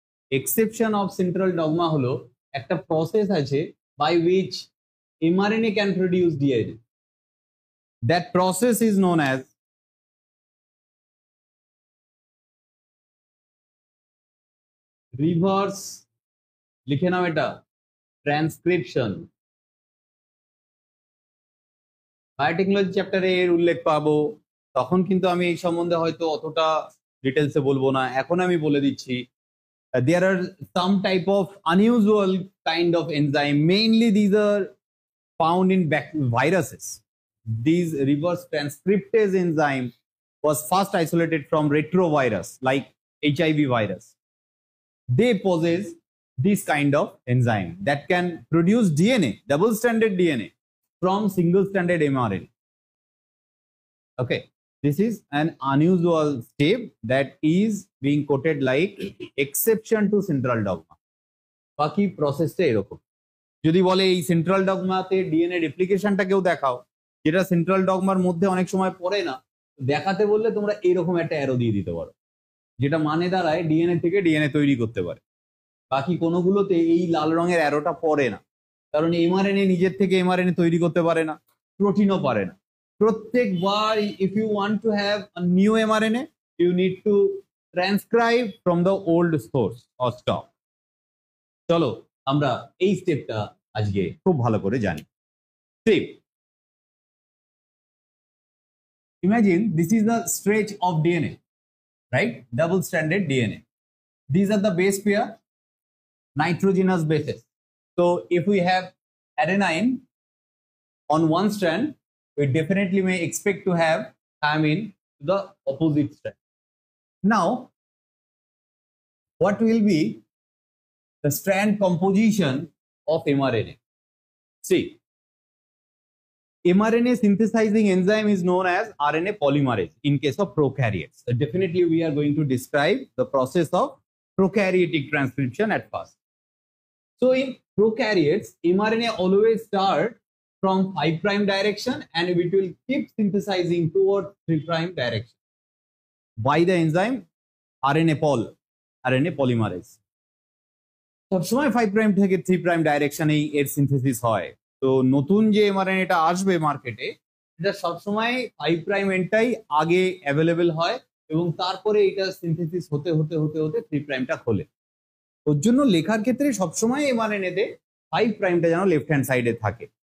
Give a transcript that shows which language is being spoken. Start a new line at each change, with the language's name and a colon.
English: Exception of central dogma
Bangla: holo ekta
English: process
Bangla: ache
English: by which mRNA can produce DNA. That process is known as reverse
Bangla: লিখে নাও এটা
English: Transcription.
Bangla: Biotechnology চ্যাপ্টারে এর উল্লেখ পাবো, তখন কিন্তু আমি এই সম্বন্ধে হয়তো অতটা ডিটেলসে বলবো না, এখন আমি বলে দিচ্ছি।
English: There are some type of unusual kind of enzyme, mainly these are found in viruses. These reverse transcriptase enzyme was first isolated from retrovirus like HIV virus. They possess this kind of enzyme that can produce DNA, double-stranded DNA from single-stranded mRNA. Okay, this is an unusual step that is being quoted like exception to central dogma.
Bangla: বাকি প্রসেসটা এরকম। যদি বলে এই central ডগমাতে DNA রেপ্লিকেশনটা কেউ দেখাও, যেটা central ডগমার মধ্যে অনেক সময় পড়ে না, দেখাতে বললে তোমরা এরকম একটা অ্যারো দিয়ে দিতে পারো, যেটা মানে দাঁড়ায় ডিএনএ থেকে ডিএনএ তৈরি করতে পারে। বাকি কোনোগুলোতে এই লাল রঙের অ্যারোটা পড়ে না, কারণ এমআরএনএ নিজের থেকে এমআরএনএ তৈরি করতে পারে না, প্রোটিনও পারে না। প্রত্যেকবার
English: if you want to have a new mRNA, you need to transcribe from the old source or stock.
Bangla: চলো আমরা এই স্টেপটা আজকে খুব ভালো করে জানি।
English: Step. Imagine this is the stretch of DNA, right? Double-stranded DNA. These are the base pair, nitrogenous bases. So if we have adenine on one strand, we definitely may expect to have thymine to the opposite strand. Now, what will be the strand composition of mRNA? See, mRNA synthesizing enzyme is known as RNA polymerase in case of prokaryotes. So definitely we are going to describe the process of prokaryotic transcription at first. So in prokaryotes, mRNA always start from 5' direction and it will keep synthesizing towards 3' direction by the enzyme RNA polymerase.
Bangla: সবসময় 5' থেকে 3' ডাইরেকশনেই এর synthesis হয়। তো নতুন যে এমআরএনএটা আসবে মার্কেটে, এটা সবসময় 5' এন্ডটাই আগে অ্যাভেলেবেল হয় এবং তারপরে এটা সিনথেসিস হতে হতে হতে হতে 3'টা খোলে। ওর জন্য লেখার ক্ষেত্রে সবসময় এমআরএনএতে 5'টা যেন লেফট হ্যান্ড সাইডে থাকে।